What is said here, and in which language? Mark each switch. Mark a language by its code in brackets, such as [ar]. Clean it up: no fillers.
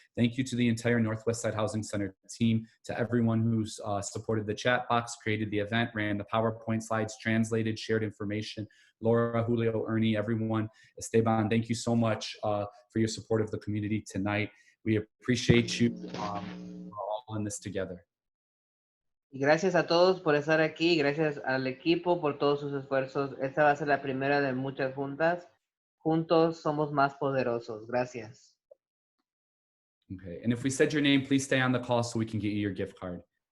[en] Thank you to the entire Northwest Side Housing Center team, to everyone who's supported the chat box, created the event, ran the PowerPoint slides, translated, shared information. Laura, Julio, Ernie, everyone, Esteban, thank you so much for your support of the community tonight. We appreciate you. We're all in this together. [es] Y gracias a todos por estar aquí, gracias al equipo por todos sus esfuerzos. Esta va a ser la primera de muchas juntas. Juntos somos más poderosos. Gracias. [en] Okay, and if we said your name, please stay on the call so we can get you your gift card.